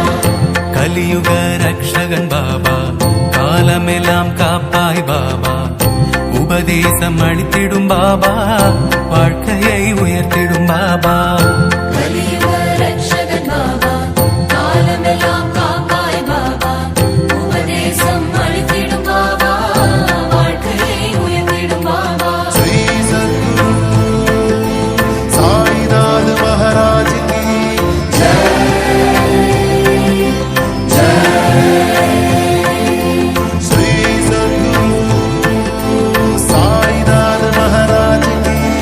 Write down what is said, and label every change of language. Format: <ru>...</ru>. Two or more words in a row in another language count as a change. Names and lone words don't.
<ta>கலியுக ரக்ஷகன் பாபா காலமெல்லாம் காப்பாய் பாபா உபதேசம் அளித்திடும் பாபா வாழ்க்கையை உயர்த்திடும் பாபா கலியுக ரக்ஷகன் பாபா காலமெல்லாம் காப்பாய் பாபா உபதேசம் அளித்திடும் பாபா வாழ்க்கையை உயர்த்திடும் பாபா</ta> <hi>श्री सद्गुरु साईनाथ महाराज की श्री सद्गुरु साईनाथ महाराज की</hi>